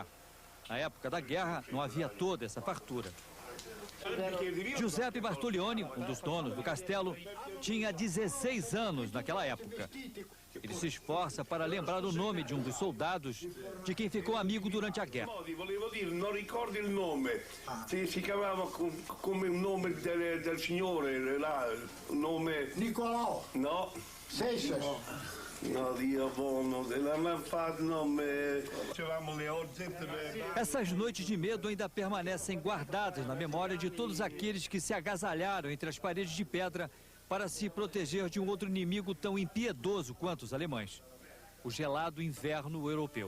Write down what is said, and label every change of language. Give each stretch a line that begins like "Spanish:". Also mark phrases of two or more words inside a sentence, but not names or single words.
Portuguese: Na época da guerra não havia toda essa fartura. Giuseppe Bartolioni, um dos donos do castelo, tinha 16 anos naquela época. E ele se esforça para lembrar o nome de um dos soldados de quem ficou amigo durante a guerra.
Italian: Volevo dire, non ricordo il nome. Si chiamava come il nome del signore, là, il nome... Nicolau. No. Seixas. No, Dio buono, non fatto nome.
Portuguese: Essas noites de medo ainda permanecem guardadas na memória de todos aqueles que se agasalharam entre as paredes de pedra para se proteger de um outro inimigo tão impiedoso quanto os alemães: o gelado inverno europeu.